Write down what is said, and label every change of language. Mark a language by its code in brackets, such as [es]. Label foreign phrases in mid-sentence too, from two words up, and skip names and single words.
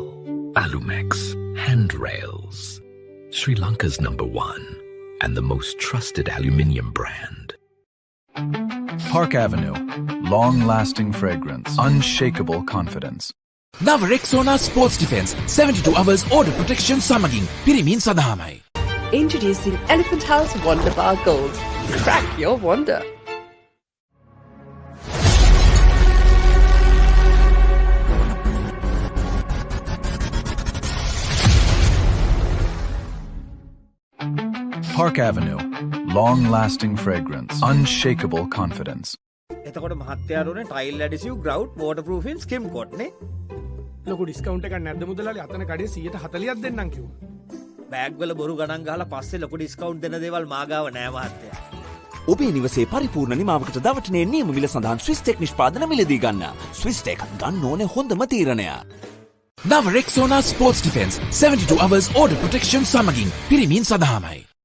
[en] Alumex handrails, Sri Lanka's #1 and the most trusted aluminium brand. Park Avenue. Long-lasting fragrance. Unshakable confidence. Now Rexona Sports Defense 72 hours order protection [si] සමඟින් පිරිමින් සඳහාමයි. [en] Introducing Elephant House Wonder Bar Gold. Crack your wonder. Park Avenue. Long-lasting fragrance. Unshakable confidence. [si] එතකොට මහත්තයාරුනේ [en] tile adhesive grout waterproofing skim coat [si] නේ ලොකු ඩිස්කවුන්ට් එකක් නැද්ද මුදලාලි අතන කඩේ 140ක් දෙන්නම් කිව්වා බෑග් වල බොරු ගණන් ගහලා පස්සේ ලොකු ඩිස්කවුන්ට් දෙන දේවල් මාගාව නෑ මහත්තයා ඔබේ නිවසේ පරිපූර්ණ නිමාවකට දවටනේ නියම මිල සඳහන් ස්විස් ටෙක් නිෂ්පාදන මිලදී ගන්න. ස්විස් ටෙක් ගන්න ඕනේ හොඳම තීරණය. [en] Now Rexona Sports Defense 72 hours order protection [si] සමඟින් පිරිමින් සඳහාමයි.